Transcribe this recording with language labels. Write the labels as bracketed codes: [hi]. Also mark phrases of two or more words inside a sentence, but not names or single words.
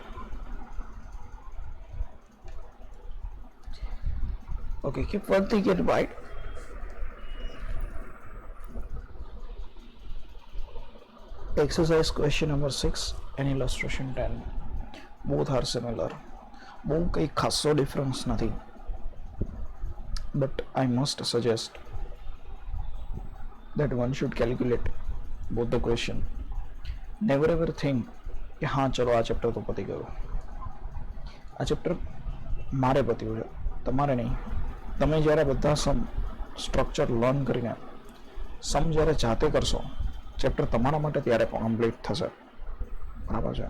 [en] Okay, keep one thing in mind. Exercise question number 6 and illustration 10. Both are similar. [gu] બહુ કંઈ ખાસો ડિફરન્સ નથી. [en] But I must suggest that one should calculate both the question. Never ever think [gu] કે હા ચલો આ ચેપ્ટર તો પતી ગયું. આ ચેપ્ટર મારે પત્યું છે, તમારે નહીં. તમે જ્યારે બધા [en] sum structure learn [gu] કરીને સમ જ્યારે જાતે કરશો, ચેપ્ટર તમારા માટે ત્યારે કમ્પ્લીટ થશે. બરાબર છે?